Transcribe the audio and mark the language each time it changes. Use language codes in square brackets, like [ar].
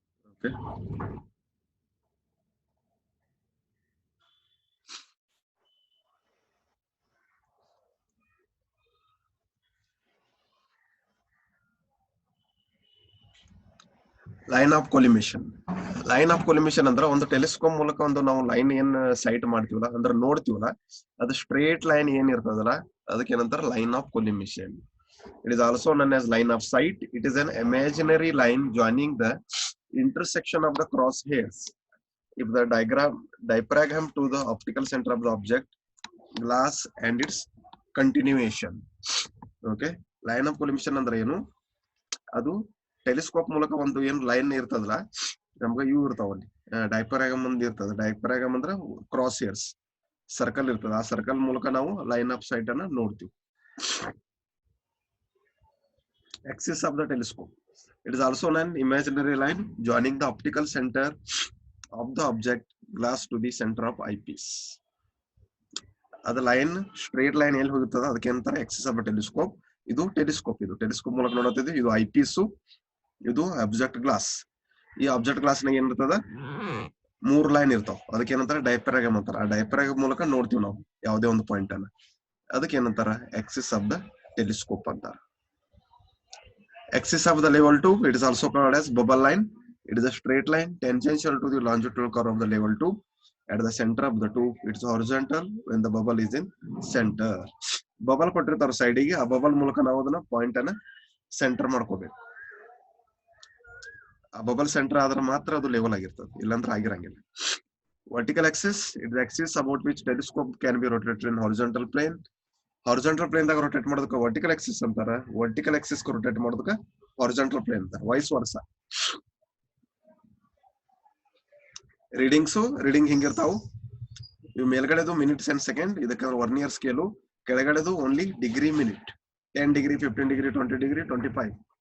[en] Okay, line of collimation. [kn] Line of ಕೊಲಿಮಿಷನ್ ಅಂದ್ರೆ ಒಂದು telescope ಮೂಲಕ ಒಂದು ನಾವು ಲೈನ್ ಏನ್ ಸೈಟ್ ಮಾಡ್ತೀವಲ್ಲ ಅಂದ್ರೆ ನೋಡ್ತೀವಲ್ಲ, ಅದು ಸ್ಟ್ರೇಟ್ ಲೈನ್ ಏನ್ ಇರ್ತದಲ್ಲ ಅದಕ್ಕೆ ಏನಂತಾರ line of ಕೊಲಿಮಿಷನ್. [en] It is also known as line of sight. It is an imaginary line joining the intersection of the crosshairs. If the diaphragm to the optical center of the object, glass and its continuation. Okay, line of collision [kn] ಅಂದ್ರೆ ಏನು? ಅದು telescope ಮೂಲಕ ಒಂದು ಏನ್ line ಇರ್ತದಲ್ಲ, ನಮ್ಗೆ ಇವು ಇರ್ತಾವಲ್ಲಿ ಡೈಪ್ರಾಗಮ್ ಒಂದು ಇರ್ತದೆ. ಡೈಪ್ರಾಗಮ್ ಅಂದ್ರೆ ಕ್ರಾಸ್ ಹೇರ್ಸ್, ಸರ್ಕಲ್ ಇರ್ತದೆ. ಆ ಸರ್ಕಲ್ ಮೂಲಕ ನಾವು ಲೈನ್ ಆಫ್ ಸೈಟ್ ಅನ್ನ ನೋಡ್ತೀವಿ. [en] Axis of the telescope. It is also an imaginary line joining the optical center of the object glass to the center of eyepiece. [kn] ಅದು ಲೈನ್ ಸ್ಟ್ರೇಟ್ ಲೈನ್ ಎಲ್ಲಿ ಹೋಗುತ್ತದ ಅದಕ್ಕೆ ಅಂತಾರೆ ಆಕ್ಸಿಸ್ ಆಫ್ ಟೆಲಿಸ್ಕೋಪ್. ಇದು telescope, ಇದು telescope ಮೂಲಕ ನೋಡುತ್ತಿದೆ. ಇದು IPs, ಇದು ಆಬ್ಜೆಕ್ಟ್ ಗ್ಲಾಸ್. ಈ ಆಬ್ಜೆಕ್ಟ್ ಗ್ಲಾಸ್ ನಾಗ ಏನಿರ್ತದ 3 ಲೈನ್ ಇರ್ತಾವ, ಅದಕ್ಕೆ ಏನಂತಾರೆ ಡೈಪ್ರಾಗಮ್ ಅಂತಾರ. ಆ ಡೈಪ್ರಾಗಮ್ ಮೂಲಕ ನೋಡ್ತೀವಿ ನಾವು ಯಾವುದೇ ಒಂದು ಪಾಯಿಂಟ್ ಅನ್ನ, ಅದಕ್ಕೆ ಏನಂತಾರ ಆಕ್ಸಿಸ್ ಆಫ್ ದ ಟೆಲಿಸ್ಕೋಪ್ ಅಂತಾರ. [en] Axis of the level 2, it is also called as bubble line. It is a straight line tangential to the longitudinal curve of the level 2. At the center of the tube, it is horizontal when the bubble is in center. [kn] Bubble ಕೊಟ್ಟಿರ್ತಾರ side ಗೆ, ಆ bubble ಮೂಲಕ ನಾವು ಅದನ್ನ point ಅನ್ನ centre ಮಾಡ್ಕೋಬೇಕು. ಆ bubble centre ಆದ್ರೆ ಮಾತ್ರ ಅದು ಲೆವೆಲ್ ಆಗಿರ್ತದೆ, ಇಲ್ಲಾಂದ್ರೆ ಆಗಿರಂಗಿಲ್ಲ. [en] Vertical axis, it is the axis about which telescope can be rotated in horizontal plane. [kn] Horizontal plane ದಾಗ ರೊಟೇಟ್ ಮಾಡೋದಕ್ಕೆ ವರ್ಟಿಕಲ್ ಆಕ್ಸಿಸ್ ಅಂತಾರ, ವರ್ಟಿಕಲ್ ಆಕ್ಸಿಸ್ ರೊಟೇಟ್ ಮಾಡೋದಕ್ಕೆ ಹಾರಿಜಾಂಟಲ್ ಪ್ಲೇನ್ ಅಂತಾರ, ವೈಸ್ ವರ್ಸ. ರೀಡಿಂಗ್ ಹಿಂಗಿರ್ತಾವು. ಇವು ಮೇಲ್ಗಡೆದು ಮಿನಿಟ್ಸ್ ಅಂಡ್ ಸೆಕೆಂಡ್, ಇದಕ್ಕೆ vernier scale. ಕೆಳಗಡೆದು only degree minute, 10 degree 15 degree 20 degree 25.